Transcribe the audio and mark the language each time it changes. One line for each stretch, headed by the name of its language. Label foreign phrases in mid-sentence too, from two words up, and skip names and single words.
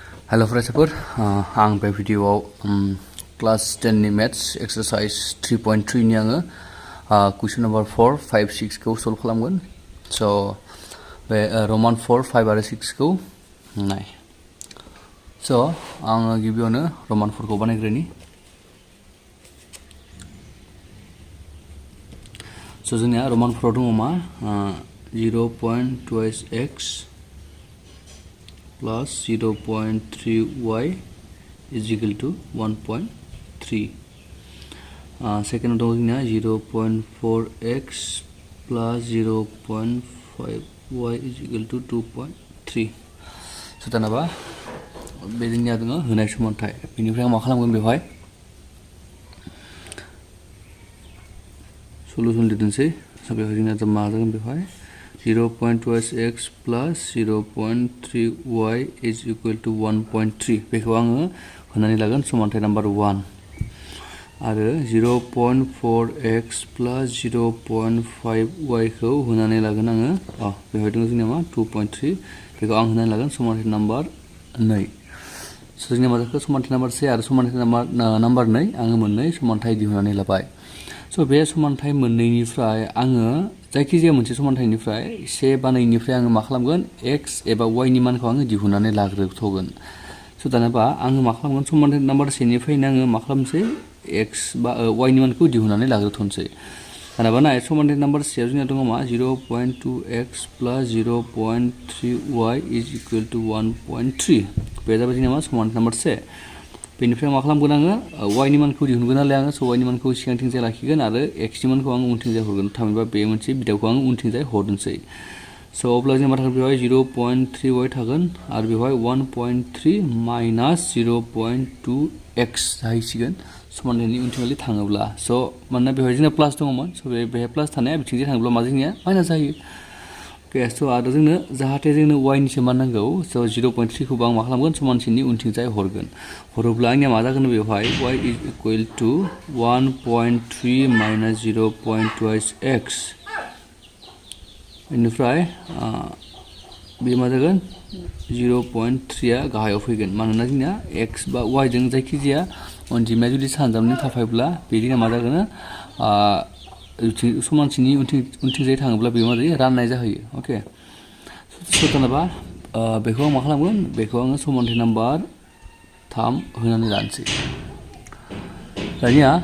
Bodo: हेलो फरायसाफोर आं बे भिडियोआव क्लास 10 नि
English: maths exercise
Bodo: 3.3 नि आङो
English: question number
Bodo: 4 5 6 खौ सल्व खालामगोन सो बे रोमान 4 5 आरो 6 खौ नाय सो आङो गिबियावनो रोमान 4 खौ बानायग्रोनि सो जोंनिया रोमान 4 दङ मा
English: 0.2x plus 0.3y is equal to 1.3. Second
Bodo: दङ ना
English: 0.4x plus 0.5y is equal to 2.3.
Bodo: सो दानाबा बेदिंनिया दङ होनाय समानथाय बेनिफ्राय आं मा खालामगोन बेवहाय सलुशन लिरनोसै स बेवहाय जोंना मा जागोन बेवहाय
English: 0.2x plus 0.3y is equal to 1.3
Bodo: बेखौ आङो होनानै लागोन समानथाय नम्बर 1 आरो
English: 0.4x plus 0.5y
Bodo: खौ होनानै लागोन आङो बेवहाय दङ जोंना मा 2.3 बेखौ आं होनानै लागोन समानथाय नम्बर 2 सो जोंना मा जाखो समानथाय नम्बर 1 आरो समानथाय नम्बर 2 आङो मोननै समानथाय दिहुननानै लाबाय सो बे समानथाय मोननैनिफ्राय आङो जायखिजाया मोनसे समानथायनिफ्राय से बा 2 निफ्राय आङो मा खालामगोन x एबा y नि मानखौ आङो दिहुननानै लाग्रोथ'गोन सो दानोबा आङो मा खालामगोन समानथाय नम्बर 1 निफ्रायनो आङो मा खालामसै x बा y नि मानखौ दिहुननानै लाग्रोथ'नोसै दानोबा नाय समानथाय नम्बर 1 आव जोंना दङ मा
English: 0.2x plus 0.3y is equal to 1.3
Bodo: बे जाबाय जोंना मा समानथाय नम्बर 1 बेनिफ्राय मा खालामगोन आङो y नि मानखौ दिहुनगोन नालाय आङो सो y नि मानखौ सिगांथिंजाय लाखिगोन आरो x नि मानखौ आङो उनथिंजाय हरगोन थामहिनबा बे मोनसे बिदाखौ आङो उनथिंजाय हरनोसै सो अब्ला जों मा थागोन बेवहाय 0.3y थागोन आरो बेवहाय 1.3 माइनास 0.2x जाहैसिगोन समानथायनि उनथिंजाय थाङोब्ला सो मानोना बेवहाय जोंना प्लास दङमोन सो बेवहाय प्लास थानाया बिथिंजाय थाङोब्ला मा जोंनिया माइनास जायो ओके सो आरो जोंनो जाहाथे जोंनो y नि समान नांगौ सो 0.3 खौ आं मा खालामगोन समानथिनि उनथिंजाय हरगोन हरोब्ला आंनिया मा जागोन बेवहाय
English: y is equal to 1.3 minus 0.2x
Bodo: बेनिफ्राय बे मा जागोन 0.3 आ गाहायाव फैगोन मानोना जोंना x बा y जों जायखिजाया अनजिमाया जुदि सानजाबनानै थाफायोब्ला बेदिना मा जागोन समानथिनि उनथिंजाय थाङोब्ला बे मा जायो राननाय जाहैयो ओके सो दानोबा बेखौ आं मा खालामगोन बेखौ आङो समानथाय नम्बर 3 होनानै लानोसै दानिया